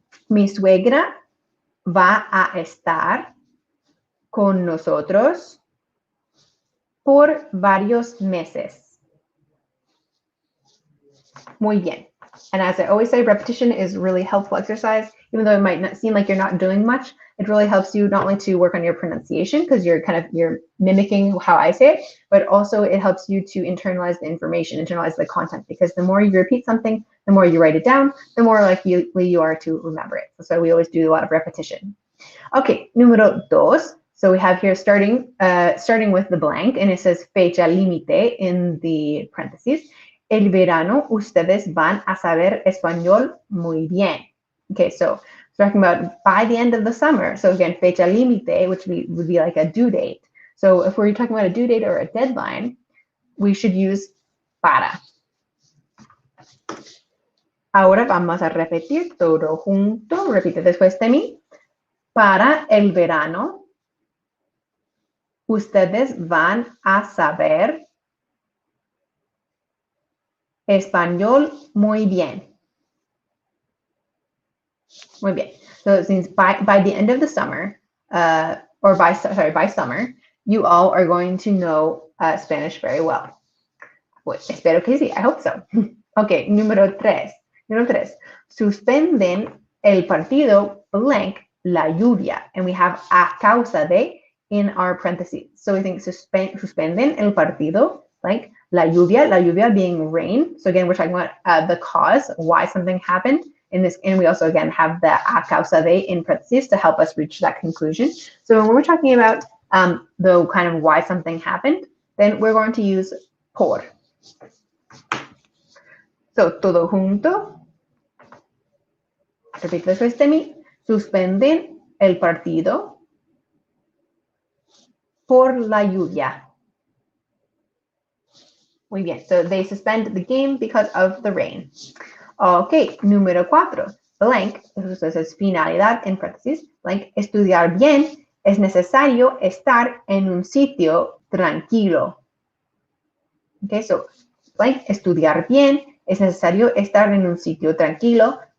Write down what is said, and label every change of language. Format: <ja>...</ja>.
<es>Mi suegra va a estar con nosotros por varios meses. Muy bien.</es> <en>And as I always say, repetition is really helpful exercise. Even though it might not seem like you're not doing much, it really helps you not only to work on your pronunciation because you're mimicking how I say it, but also it helps you to internalize the information, internalize the content, because the more you repeat something, the more you write it down, the more likely you are to remember it. So we always do a lot of repetition. Okay, número dos. So we have here starting with the blank, and it says fecha límite in the parentheses.</en> <es>El verano ustedes van a saber español muy bien.</es> <en>Okay, so talking about by the end of the summer. So again, fecha límite, which would be like a due date. So if we're talking about a due date or a deadline, we should use para.</en> <es>Ahora vamos a repetir todo junto. Repite después de mí. Para el verano, ustedes van a saber español muy bien.</es> <en>Muy bien. So it means by the end of the summer, or by summer, you all are going to know Spanish very well. Well, espero que sí, I hope so. Ok, número 3. Número 3.</en> <es>Suspenden el partido blank la lluvia.</es> <en>And we have a causa de in our parentheses. So we think suspenden el partido blank la lluvia being rain. So again, we're talking about the cause, why something happened. In this, and we also again have the a causa de in parentheses to help us reach that conclusion. So when we're talking about the kind of why something happened, then we're going to use por.</en> <es>So, todo junto. Repito después de mí. Suspenden el partido por la lluvia. Muy bien.</es> <en>So, they suspend the game because of the rain.</en> <es>Ok, número 4. Blank, eso es finalidad en paréntesis. Blank, estudiar bien es necesario estar en un sitio tranquilo. Ok, so, blank, estudiar bien es necesario estar en un sitio tranquilo.</es>